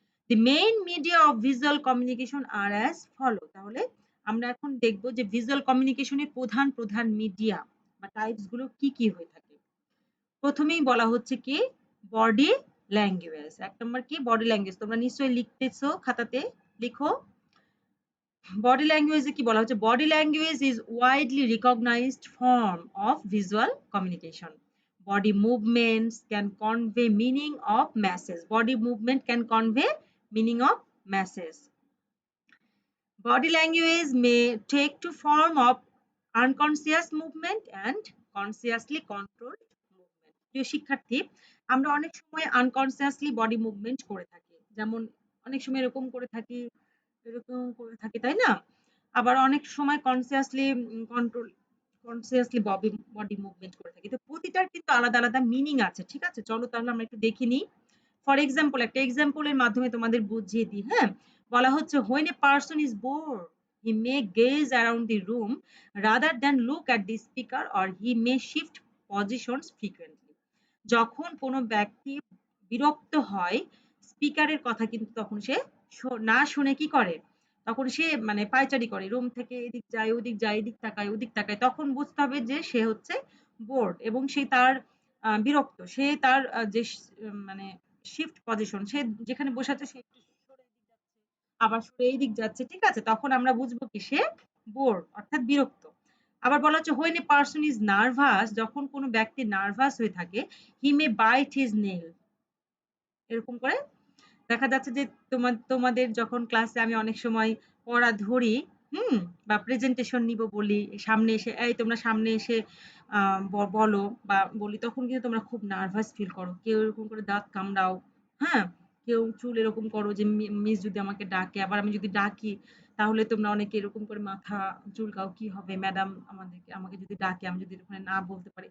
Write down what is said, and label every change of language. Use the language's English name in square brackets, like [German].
[English] The main media of visual communication are as follow. [Bangla] তাহলে আমরা এখন দেখব যে visual communication এর প্রধান প্রধান মিডিয়া বা টাইপস গুলো কি কি হয়ে থাকে। প্রথমেই বলা হচ্ছে কি বডি ল্যাঙ্গুয়েজ। ১ নম্বর কি বডি ল্যাঙ্গুয়েজ। তোমরা নিশ্চয়ই লিখতেছো খাতাতে, লিখো। বডি ল্যাঙ্গুয়েজে কি বলা হচ্ছে? [English] Body language is widely recognised form of visual communication. Body movements can convey meaning of message. Body movement can convey meaning of message. Body language may take to form of unconscious movement and consciously controlled movement. [Bangla] প্রিয় শিক্ষার্থী, আমরা অনেক সময় unconsciously body movement করে থাকি। যেমন অনেক সময় এরকম করে থাকি, তাই না? আবার অনেক সময় কনসিয়াসলি বডি মুভমেন্ট করে থাকি। তো প্রতিটার কিন্তু আলাদা, আলাদা মিনিং আছে। ঠিক আছে? চলো তাহলে আমরা একটু দেখে নিই। ফর এক্সাম্পল একটা এক্সাম্পল এর মাধ্যমে তোমাদের বুঝিয়ে দিই, হ্যাঁ? বলা হচ্ছে [English] when a person is bored he may gaze around the room rather than look at the speaker or he may shift positions frequently. [Bangla] যখন কোনো ব্যক্তি বিরক্ত হয় স্পিকারের কথা কিন্তু তখন সে না শুনে কি করে? তখন সে মানে পায়চারি করে। রুম থেকে এদিক যায়, ওদিক যায়, এদিক তাকায়, ওদিক তাকায়। তখন বুঝতে হবে যে সে হচ্ছে বোরড এবং সে তার বিরক্ত। সে তার যে মানে শিফট পজিশন সে যেখানে বসে আছে সে একটু সরে এদিক যাচ্ছে, আবার সরে এইদিক যাচ্ছে। ঠিক আছে? তখন আমরা বুঝবো কি সে বোরড অর্থাৎ বিরক্ত। আবার বলা হচ্ছে [English] when a person is nervous [Bangla] যখন কোনো ব্যক্তি নার্ভাস হয়ে থাকে [English] he may bite his nail। [Bangla] এরকম করে দেখা যাচ্ছে যে তোমাদের যখন ক্লাসে আমি অনেক সময় পড়া ধরি, হুম? বা প্রেজেন্টেশন নিব বলি, সামনে এসে এই তোমরা সামনে এসে বলো বা বলি তখন কিন্তু তোমরা খুব নার্ভাস ফিল করো। কেউ এরকম করে দাঁত কামড়াও, হ্যাঁ? কেউ চুল এরকম করো যে মিস যদি আমাকে ডাকে, আবার আমি যদি ডাকি তাহলে তোমরা অনেকে এরকম করে মাথা চুলকাও, কি হবে ম্যাডাম আমাকে যদি ডাকে আমি যদি ওখানে না বলতে পারি।